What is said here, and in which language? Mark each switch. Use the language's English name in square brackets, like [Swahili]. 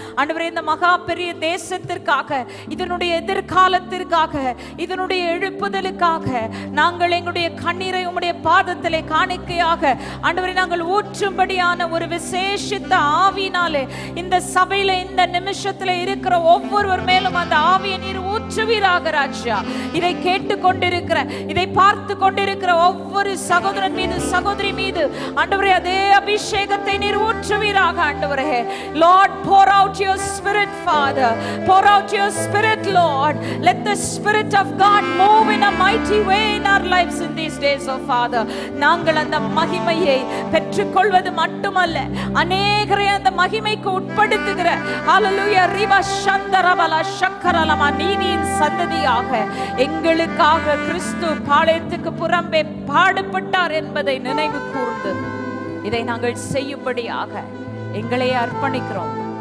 [Tamil] ஆண்டவரே, இந்த மகா பெரிய தேசத்திற்காக, இதனுடைய எதிர்காலத்திற்காக, இதனுடைய எழுப்புதலுக்காக நாங்கள் எங்களுடைய கண்ணீரை உம்முடைய பாதத்திலே காணிக்கையாக ஆண்டவரே நாங்கள் ஊற்றும்படியான ஒரு விசேஷித்த ஆவியினாலே இந்த சபையில இந்த நிமிஷத்துல இருக்கிற ஒவ்வொருவர் மேலும் அந்த ஆவியை நீர் ஊற்றுவீராக ராஜா. இதை கேட்டு கொண்டிருக்கிற, இதை பார்த்து கொண்டிருக்கிற ஒவ்வொரு சகோதரன் மீது சகோதரி மீது ஆண்டவரே அதே அபிஷேகத்தை நீர் ஊற்றுவீராக ஆண்டவரே. [English] Lord, pour out your spirit, Father. Pour out your spirit, Lord. Let the spirit of God move in a mighty way in our lives in these days, oh Father. [Tamil] நாங்கள் அந்த மகிமையை பெற்றுக்கொள்வது மட்டுமல்ல, அநேகரை அந்த மகிமைக்கு உட்படுத்துகிற ஹல்லேலூயா ரிவா சந்தரபல சக்கரலமா நீதியின் சந்ததியாக எங்களுக்காக கிறிஸ்து பாளையத்துக்கு புறம்பே பாடுபட்டார் என்பதை நினைவு கூர்ந்து இதை நாங்கள் செய்யும்படியாக எங்களை அர்ப்பணிக்கிறோம்.